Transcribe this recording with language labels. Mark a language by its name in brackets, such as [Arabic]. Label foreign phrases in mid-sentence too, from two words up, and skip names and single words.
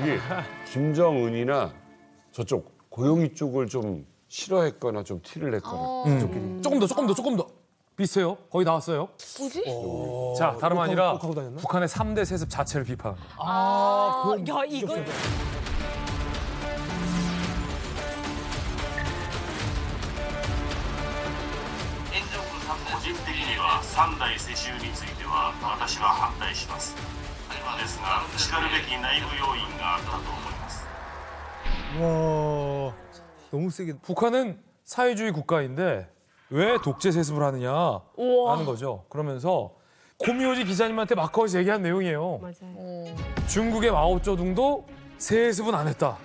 [Korean] 저기 김정은이나 저쪽 고용이 쪽을 좀 싫어했거나 좀 티를 냈거나 조금 더 비슷해요. 거의 나왔어요. 뭐지? 자, 다름 아니라 하고 다녔나? 북한의 3대 세습 자체를 비판합니다. 야 이거 [Japanese] 個人的には3代世襲については私は反対しますですがしかるべき内部要因があったと思います [Korean] 와 너무 세게. 북한은 사회주의 국가인데 왜 독재 세습을 하느냐라는 거죠. 그러면서 고미요지 기자님한테 마카오에서 얘기한 내용이에요. 맞아요. 중국의 마오쩌둥도 세습은 안 했다.